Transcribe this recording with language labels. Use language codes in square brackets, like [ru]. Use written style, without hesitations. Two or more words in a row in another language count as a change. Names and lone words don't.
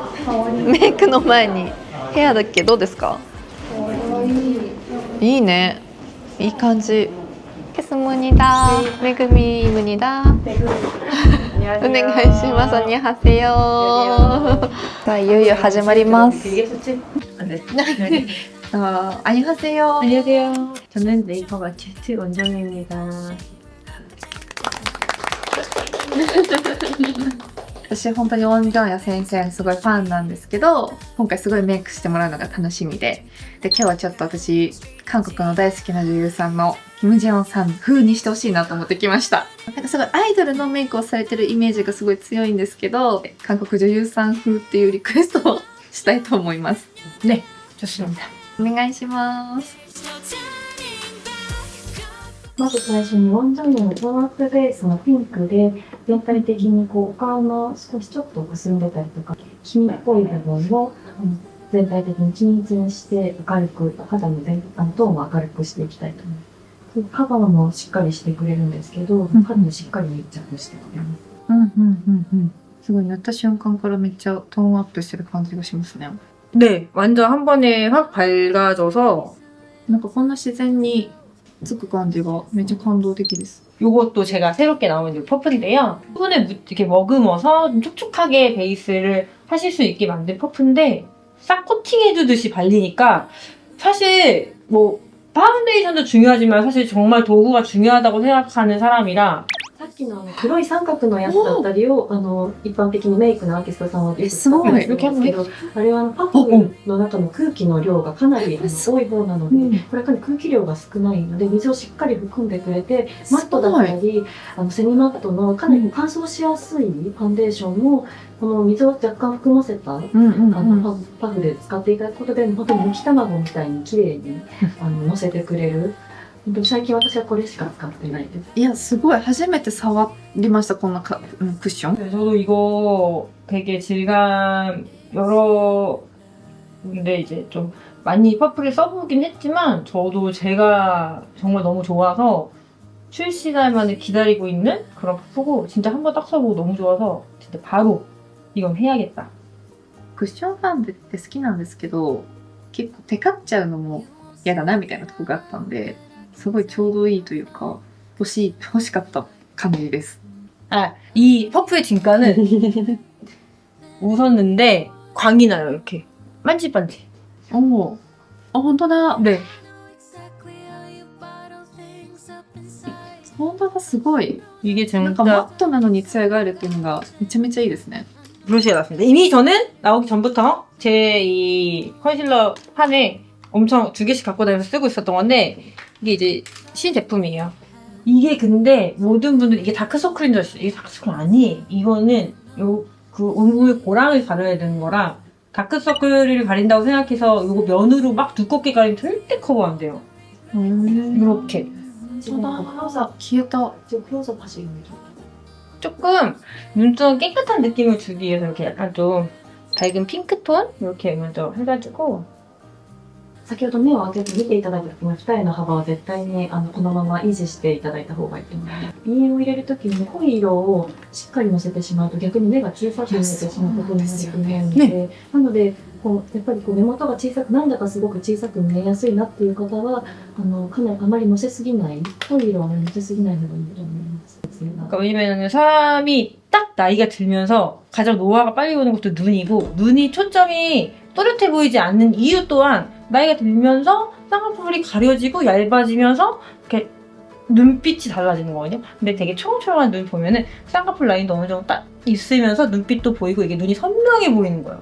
[ja] メイクの前にヘアだけどうですか？いいね、いい感じ。겠습니다。めぐみむにだ。お願いします。안녕하세요。さあ、いよいよ始まります。안녕하세요。 [ko] 안녕하세요. 저는 메이크업 아티스트 원정입니다. [ja] 私本当にウォン・ジョンヨ先生すごいファンなんですけど、今回すごいメイクしてもらうのが楽しみで、今日はちょっと私韓国の大好きな女優さんのキム・ジェヨンさん風にしてほしいなと思ってきました。なんかすごいアイドルのメイクをされてるイメージがすごい強いんですけど、韓国女優さん風っていうリクエストをしたいと思います。 [ko] 네, 좋습니다. [ja] お願いします。まず最初にウォン・ジョンヨのトーンアップベースのピンクで、全体的にこうお顔の少しちょっとくすんでたりとか、黄身っぽい部分を全体的に均一にして明るく、肌のトーンを明るくしていきたいと思います。カバーもしっかりしてくれるんですけど、肌もしっかり密着してくれます。すごい塗った瞬間からめっちゃトーンアップしてる感じがしますね。 [ko] 네, 완전 한 번에 확 밝아져서 [ja] なんかこんな自然につく感じがめっちゃ感動的です。 [ko] 요것도 제가 새롭게 나온 이 퍼프인데요. 수분을 이렇게 머금어서 좀 촉촉하게 베이스를 하실 수 있게 만든 퍼프인데 싹 코팅해주듯이 발리니까 사실 뭐 파운데이션도 중요하지만 사실 정말 도구가 중요하다고 생각하는 사람이라 [ja] さっきの黒い三角のやつだったりを一般的にメイクのアーティストさんはよくすごい使うんですけど、あれはパフの中の空気の量がかなり多い方なので、これかなり空気量が少ないので水をしっかり含んでくれて、マットだったりセミマットのかなり乾燥しやすいファンデーションもこの水を若干含ませたパフで使っていただくことで、本当にむき卵みたいに綺麗にのせてくれる。最近私はこれしか使ってないです。いや、すごい初めて触りました、こんなクッション。 [ko] 네, 저도 이거 되게 질감 여러 군데 이제 좀 많이 퍼프를 써보긴 했지만 저도 제가 정말 너무 좋아서 출시날만을 기다리고 있는 그런 퍼프고, 진짜 한번 딱 써보고 너무 좋아서 진짜 바로 이건 해야겠다. [ja] クッションファンデって好きなんですけど、結構テカっちゃうのも嫌だなみたいなとこがあったんで、すごいちょうどいいというか欲しかった感じです。 [ko] 아, 이 퍼프의 진가는 웃었는데 광이 나요. 이렇게 반질반질. [ja] おお、あ、本当だ。 [ko] 네. [ja] 本当だ、すごい。 [ko] 이게 [ja] なんかマ [ko] 진짜 [ja] ットなのにツヤがあるっていうのがめちゃめちゃいいですね。 [ko] 브러쉬가 나왔습니다. 이미 저는 나오기 전부터 제 이 컨실러 판에 엄청 2개씩 갖고 다니면서 쓰고 있었던 건데, 이게 이제 신제품이에요. 이게 근데 모든 분들이 이게 다크서클인 줄 아시죠? 이게 다크서클 아니에요. 이거는 그 온몸의 고랑을 가려야 되는 거라, 다크서클을 가린다고 생각해서 이거 면으로 막 두껍게 가리면 절대 커버 안 돼요. 이렇게. 지금 클로즈업 [ja] 消えた。 [ko] 지금 클로즈업 하시는 게 조금 눈좀 깨끗한 느낌을 주기 위해서 이렇게 약간 좀 밝은 핑크톤 이렇게 먼저 해가지고 [ja] 先ほど目を開けて見ていただいた時の二重の幅は絶対にこのまま維持していただいた方がいいと思います。鼻炎を入れる時に濃い色をしっかり乗せてしまうと逆に目が小さく見えてしまうことになると思うので、なのでやっぱり目元が小さくなんだかすごく小さく見えやすいなっていう方はかなりあまり乗せすぎない濃い色は乗せすぎない方がいいと思います。 [ko] 그러니까 왜냐면 사람이 딱 나이가 들면서 가장 노화가 빨리 오는 것도 눈이고 눈이 초점이 또렷해 보이지 않는 이유 또한 나이가 들면서 쌍꺼풀이 가려지고 얇아지면서 이렇게 눈빛이 달라지는 거거든요. 근데 되게 초롱초롱한 눈 보면은 쌍꺼풀 라인도 어느 정도 딱 있으면서 눈빛도 보이고 이게 눈이 선명해 보이는 거예요.